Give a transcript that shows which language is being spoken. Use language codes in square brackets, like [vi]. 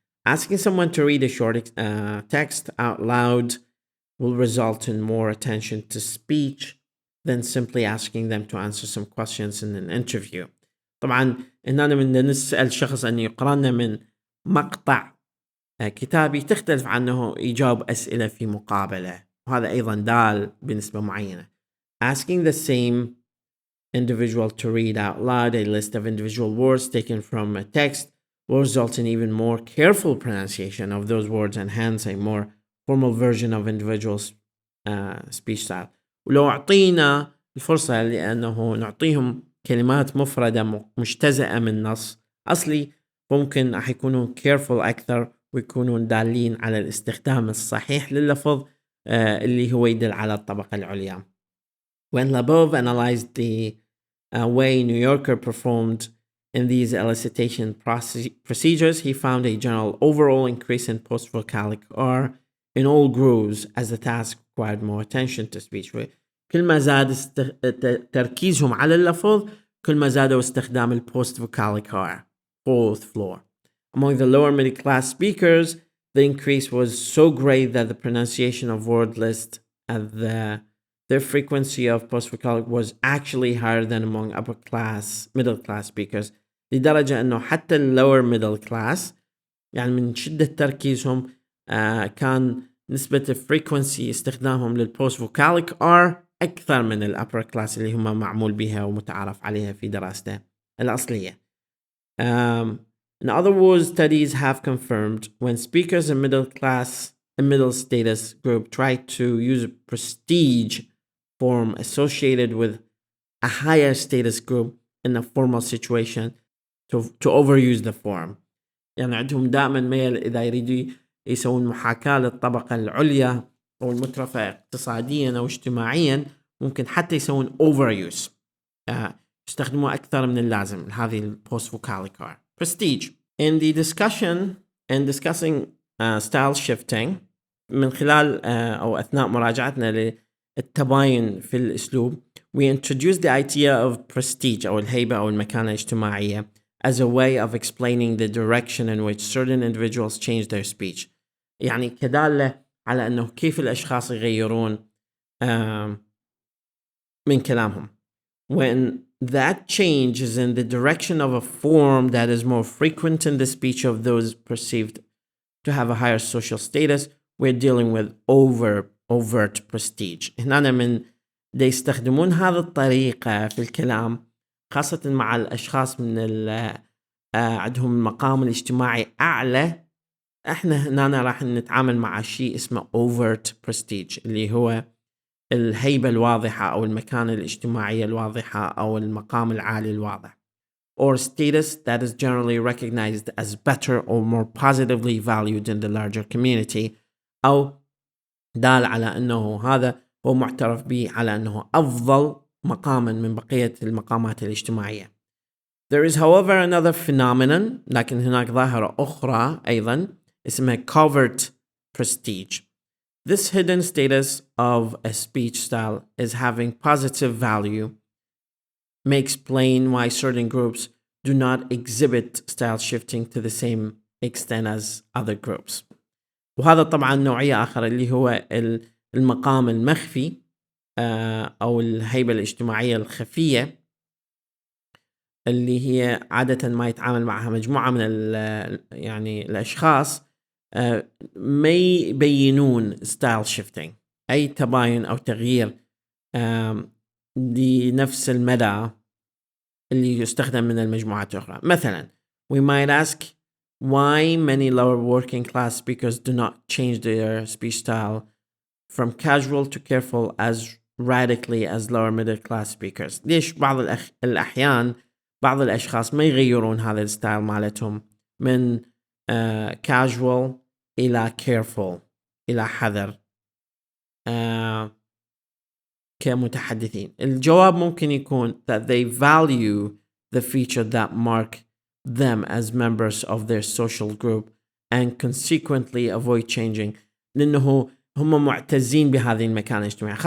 [en] Asking someone to read a short text out loud will result in more attention to speech than simply asking them to answer some questions in an interview. [ar] طبعا إننا من نسأل شخص أن يقرأ لنا من مقطع كتابي تختلف عنه يجاوب أسئلة في مقابلة، وهذا أيضا دال بنسبة معينة. [en] Asking the same individual to read out loud a list of individual words taken from a text will result in even more careful pronunciation of those words and hence a more formal version of individuals' speech style. [ar] ولو أعطينا الفرصة لأنه نعطيهم كلمات مفردة مجتزأة من نص أصلي، ممكن راح يكونوا careful أكثر ويكونون دالين على الاستخدام الصحيح لللفظ اللي هو يدل على الطبقة العليا. [en] When Labov analyzed the way New Yorker performed in these elicitation procedures, he found a general overall increase in post-vocalic R in all grooves as the task required more attention to speech. [ar] كل ما زاد تركيزهم على اللفظ كل ما زادوا استخدام ال post-vocalic R, fourth floor. [en] Among the lower middle class speakers, the increase was so great that the pronunciation of word list and their frequency of post-vocalic was actually higher than among middle class speakers. [ar] لدرجة أنه حتى [en] lower middle class [ar] يعني من شدة تركيزهم كان نسبة frequency استخدامهم للpost-vocalic R أكثر من upper class اللي هم معمول بها ومتعارف عليها في دراسته الأصلية. [en] In other words, studies have confirmed when speakers in middle status group try to use a prestige form associated with a higher status group in a formal situation to overuse the form. [ar] يعني عندهم دائما ميل إذا يريدوا يسوون محاكاة للطبقة العليا أو المترفة اقتصاديا أو اجتماعيا ممكن حتى يسوون overuse، يستخدموها أكثر من اللازم. هذه البوست vocalic. [en] Prestige. In the discussion and discussing style shifting، [ar] من خلال أو أثناء مراجعتنا للتباين في الأسلوب، [en] we introduce the idea of prestige [ar] أو الهيبة أو المكانة الاجتماعية [en] as a way of explaining the direction in which certain individuals change their speech. [ar] يعني كدالة على أنه كيف الأشخاص يغيرون من كلامهم [en] when that change is in the direction of a form that is more frequent in the speech of those perceived to have a higher social status. We're dealing with overt prestige. [ar] هنا من دي يستخدمون هذه الطريقة في الكلام خاصة مع الأشخاص من عندهم المقام الاجتماعي أعلى. احنا هنا راح نتعامل مع شيء اسمه [en] overt prestige [ar] اللي هو الهيبة الواضحة أو المكانة الاجتماعية الواضحة أو المقام العالي الواضح، [en] or status that is generally recognized as better or more positively valued in the larger community، [ar] أو دال على أنه هذا هو معترف به على أنه أفضل مقاما من بقية المقامات الاجتماعية. [en] There is however another phenomenon، [ar] لكن هناك ظاهرة أخرى أيضا اسمها [en] Covert Prestige. This hidden status of a speech style is having positive value may explain why certain groups do not exhibit style shifting to the same extent as other groups. [ar] وهذا طبعا نوعية آخر اللي هو المقام المخفي أو الهيبة الاجتماعية الخفية اللي هي عادة ما يتعامل معها مجموعة من يعني الأشخاص ما يبينون ستايل شيفتينج، أي تباين أو تغيير لنفس المدى اللي يستخدم من المجموعات الأخرى. [en] مثلا we might ask why many lower working class speakers do not change their speech style from casual to careful as radically as lower middle class speakers. [ar] ليش بعض الأحيان بعض الأشخاص ما يغيرون هذا الستايل مالتهم من casual إلى careful إلى حذر كمتحدثين؟ الجواب ممكن يكون [en] that they value the feature that mark them as members of their social group and consequently avoid changing، [ar] لأنه هم معتزين بهذه المكانة الاجتماعية.